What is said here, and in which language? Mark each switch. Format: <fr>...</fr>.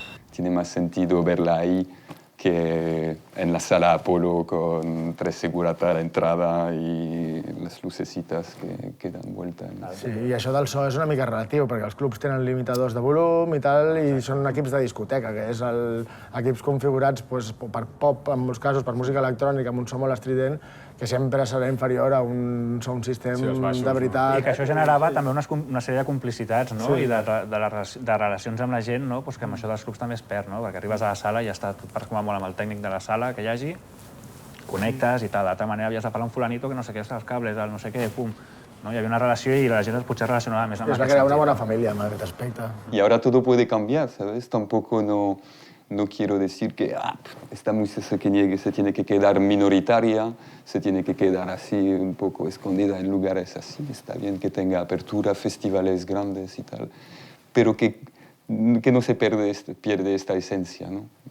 <es>Tiene más sentido verla ahí que en la sala Apolo con 3 seguratas a la entrada y las lucecitas que dan vuelta.</es> <ca>Sí, i això del so és una mica relatiu, perquè els clubs tenen limitadors de volum i tal, i són equips de discoteca, que és equips configurats per pop, en molts casos, per música electrònica, amb un so molt estrident, que sempre serà inferior a un sound system de veritat. I que això generava també una sèrie de complicitats, no? I de relacions amb la gent, no? Que amb això dels clubs també es perd, no? Perquè arribes a la sala i ja està, parles com a molt amb el tècnic de la sala que hi hagi, connectes i tal. D'altra manera havies de parlar un fulanito que no sé què, els cables, el no sé què, pum. Hi havia una relació i la gent potser es relacionava més amb es va crear una bona família en aquest aspecte.</ca> <es>Y ahora todo puede cambiar, ¿sabes? Tampoco no quiero decir que esta música se tiene que quedar minoritaria, se tiene que quedar así un poco escondida en lugares así. Está bien que tenga apertura, festivales grandes y tal, pero que no se pierde esta esencia, ¿no?</es>